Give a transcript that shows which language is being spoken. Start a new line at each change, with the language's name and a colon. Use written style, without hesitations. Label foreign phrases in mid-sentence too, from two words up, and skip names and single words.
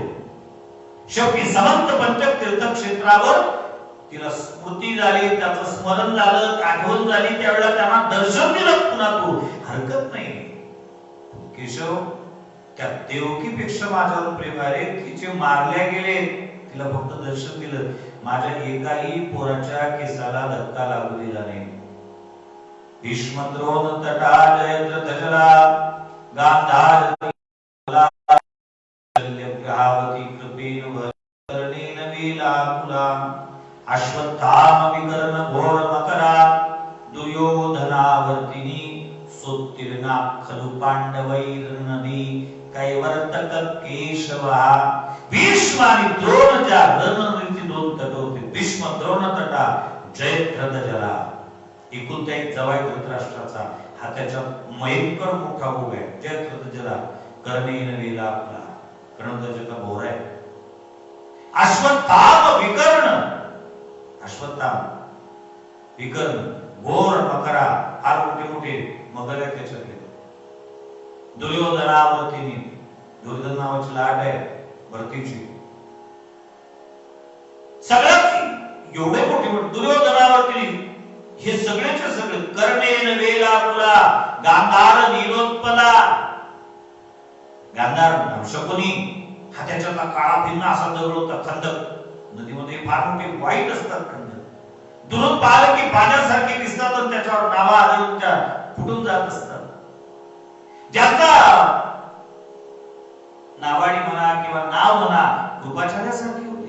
Marathi: शेवटी समंत पंचक तीर्थक्षेत्रावर तिला स्मृती झाली, त्याचं स्मरण झालं, आठवण झाली. त्यावेळेला त्यांना दर्शन दिलं पुन्हा. तू हरकत नाही केशव, त्या देवकीपेक्षा माझ्यावर प्रेम आहे. तिचे मारले गेले, तिला फक्त दर्शन दिलं. माझ्या एकाही पोराच्या केसाला धक्का लागू दिला नाही.
Sanskrit: भीष्म द्रोण तटा जयद्रथ जला गांधार ग्रहावती कृपेण वर्णेन वेलाकुला. अश्वत्थाम विकर्ण घोर मकरा दुर्योधनावर्तिनी. सोत्तीर्णा खलु पांडवैर्नदी कैवर्तक केशवा.
Marathi: भीष्म आणि द्रोण ज्या रणनीती 2 तट होते.
Sanskrit: भीष्म द्रोण तटा जयद्रथ जला.
Marathi: एकुलता एक जवाई धृतराष्ट्राचा, हा त्याच्या भयंकर मोठा भोग आहे.
Sanskrit: जयद्रथ जला कर्णेन वेलाकुला.
Marathi: कर्णध्वजाचा भोर आहे.
Sanskrit: अश्वत्थाम विकर्ण, अश्वत्थाम विकर्ण घोर मकरा,
Marathi: फार मोठे मोठे मगर आहेत त्याच्यातले. दुर्योधनावर्तिनी, दुर्योधन नावाची लाट आहे भरतीची. सगळ्यात एवढे मोठे मोठे दुर्योधनावर्तिनी, हे सगळेचे सगळे.
Sanskrit: कर्णेन वेलाकुला गांधार नीलोत्पला.
Marathi: गांधार शकुनी, हा त्याचा काळा भिन्न असा दगड होता. खंदक नदीमध्ये फार मोठे वाईट असतात खंदक. दुरून पाहिलं की पाण्यासारखे दिसतात, आणि त्याच्यावर नावा आदळून फुटून जात असतात. ज्याचा नावाडी म्हणा किंवा नाव म्हणा कृपाचार्यासारखी होती.